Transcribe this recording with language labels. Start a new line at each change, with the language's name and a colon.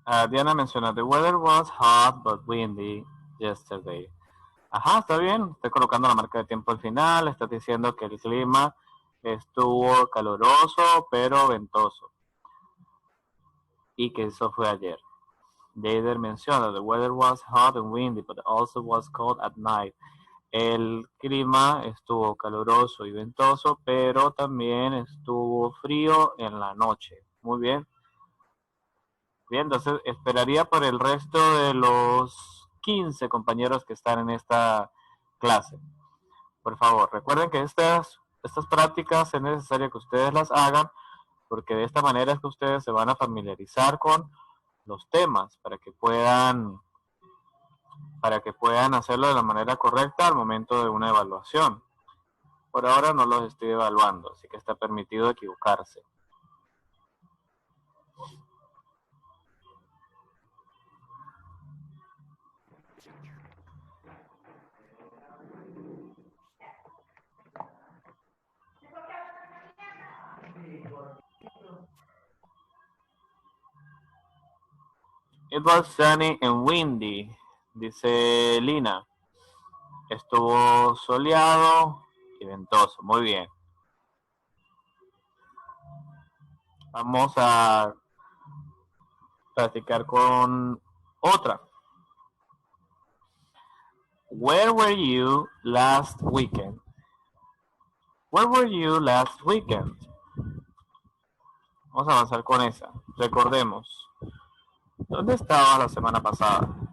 Spanish: Diana menciona,
English: the weather was hot but windy yesterday.
Spanish: Ajá, está bien. Estoy colocando la marca de tiempo al final. Estás diciendo que el clima estuvo caluroso pero ventoso. Y que eso fue ayer. Jader menciona,
English: the weather was hot and windy, but also was cold at night.
Spanish: El clima estuvo caluroso y ventoso, pero también estuvo frío en la noche. Muy bien. Bien, entonces esperaría por el resto de los 15 compañeros que están en esta clase. Por favor, recuerden que estas prácticas es necesario que ustedes las hagan, porque de esta manera es que ustedes se van a familiarizar con los temas para que puedan hacerlo de la manera correcta al momento de una evaluación. Por ahora no los estoy evaluando, así que está permitido equivocarse.
English: It was sunny and windy,
Spanish: dice Lina. Estuvo soleado y ventoso. Muy bien. Vamos a practicar con otra.
English: Where were you last weekend? Where were you last weekend?
Spanish: Vamos a avanzar con esa. Recordemos. ¿Dónde estabas la semana pasada?